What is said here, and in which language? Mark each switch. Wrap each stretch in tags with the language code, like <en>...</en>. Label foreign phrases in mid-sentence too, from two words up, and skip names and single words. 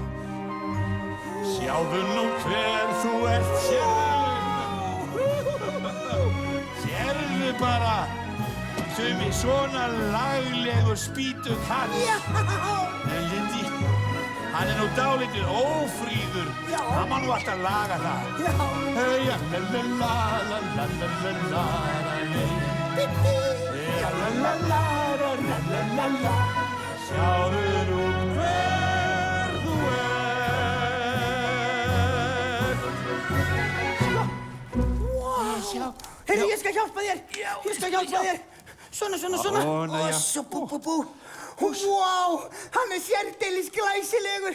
<is>Sjáðu nú hver þú ert, sérðu bara, Tumi, svona laglegur spýtukall. Já! En Lindi, hann nú dálítið ófríður. Já. Hann má nú alltaf laga það. Já! Heja, la-la-la-la-la-la-la-la-la. Sjáðu nú hver þú ert. Sjá. Heyrðu, ég skal hjálpa þér. Já, Ég skal hjálpa þér. Svona. Svona, já. Svo, bú. Vá, hann sérdeilis glæsilegur.</is>